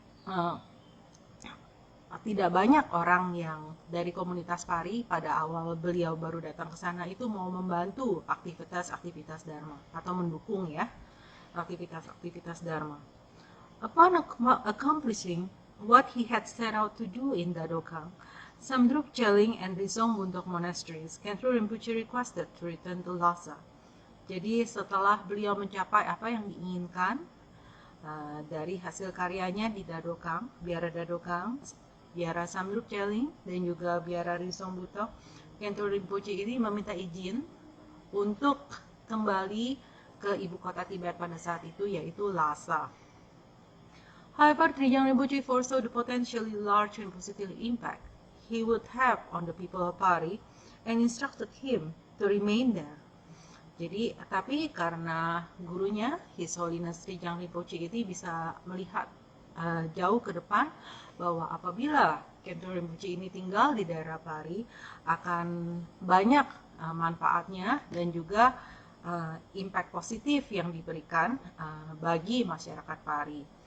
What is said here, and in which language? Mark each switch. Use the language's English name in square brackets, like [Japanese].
[Indonesian] uh, tidak banyak orang yang dari komunitas Pari pada awal beliau baru datang ke sana itu mau membantu aktivitas-aktivitas Dharma atau mendukung ya aktivitas-aktivitas Dharma. [English] Upon accomplishing what he had set out to do in Dadokang, Samdrup Cheling and Rizong Buntok monasteries, Khentrul Rinpoche requested to return to Lhasa. [Indonesian] Jadi setelah beliau mencapai apa yang diinginkan dari hasil karyanya di Dadokang, Biara Dadokang, Biara Samdrup Cheling, dan juga Biara Rizong Buntok, Khentrul Rinpoche ini meminta izin untuk kembali ke ibu kota Tibet pada saat itu, yaitu Lhasa. [English] However, Trijang Rinpoche foresaw the potentially large and positive impact he would have on the people of Pari and instructed him to remain there. [Indonesian] Jadi, tapi karena gurunya, His Holiness Trijang Rinpoche ini bisa melihat jauh ke depan bahwa apabila Khentrul Rinpoche ini tinggal di daerah Pari akan banyak manfaatnya dan juga impact positif yang diberikan bagi masyarakat Pari.